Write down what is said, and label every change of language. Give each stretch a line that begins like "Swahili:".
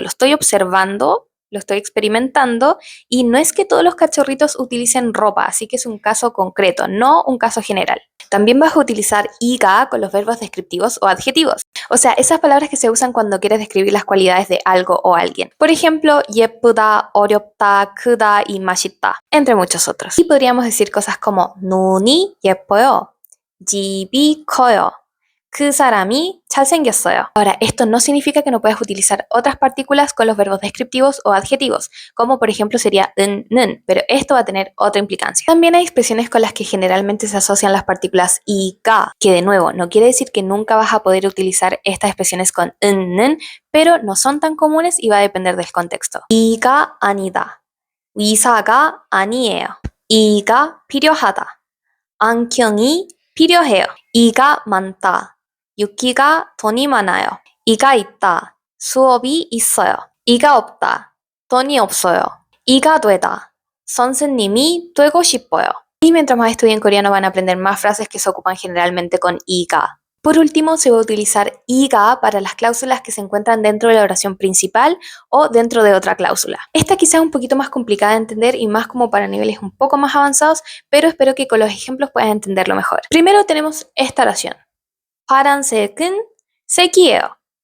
Spanish: Lo estoy observando, lo estoy experimentando y no es que todos los cachorritos utilicen ropa, así que es un caso concreto, no un caso general. También vas a utilizar IGA con los verbos descriptivos o adjetivos. O sea, esas palabras que se usan cuando quieres describir las cualidades de algo o alguien. Por ejemplo, 예쁘다, 어렵다, 크다 y 맛있다, entre muchos otros. Y podríamos decir cosas como
Korean: 눈이 예뻐요, 집이 커요, 그 사람이 잘생겼어요.
Spanish: Ahora, esto no significa que no puedas utilizar otras partículas con los verbos descriptivos o adjetivos, como por ejemplo sería 는, pero esto va a tener otra implicancia. También hay expresiones con las que generalmente se asocian las partículas y ka, que de nuevo no quiere decir que nunca vas a poder utilizar estas expresiones con 는, pero no son tan comunes y va a depender del contexto.
Korean: 이가 아니다, 의사가 아니에요, 이가 필요하다, 안경이 필요해요, 이가 많다, 유키가 돈이 많아요, 이가 있다, 수업이 있어요, 이가 없다, 돈이 없어요, 이가 되다, 선생님이 되고 싶어요.
Spanish: Y mientras más estudien coreano van a aprender más frases que se ocupan generalmente con iga. Por último, se va a utilizar iga para las cláusulas que se encuentran dentro de la oración principal o dentro de otra cláusula. Esta quizá es un poquito más complicada de entender y más como para niveles un poco más avanzados, pero espero que con los ejemplos puedas entenderlo mejor. Primero tenemos esta oración.
Korean: 파란색은 색이에요.